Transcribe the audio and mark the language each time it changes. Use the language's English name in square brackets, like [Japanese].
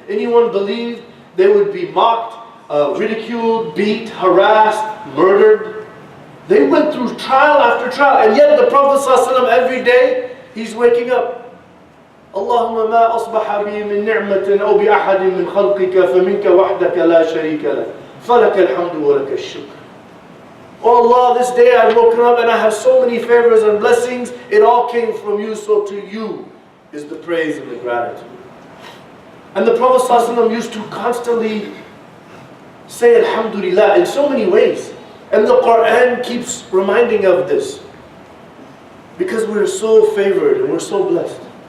[English] Anyone believed they would be mocked, ridiculed, beat, harassed, murdered. They went through trial after trial, and yet the Prophet ﷺ, every day, he's waking up. [Arabic] اللهم ما أصبح بي من نعمة أو بأحد من خلقك فمنك وحدك لا شريك لك فلك الحمد ولك الشكر. [English] Oh Allah, this day I've woken up and I have so many favors and blessings. It all came from you, so to you is the praise and the gratitude. And the Prophet ﷺ used to constantly say Alhamdulillah in so many ways. And the Quran keeps reminding of this. Because we're so favored and we're so blessed.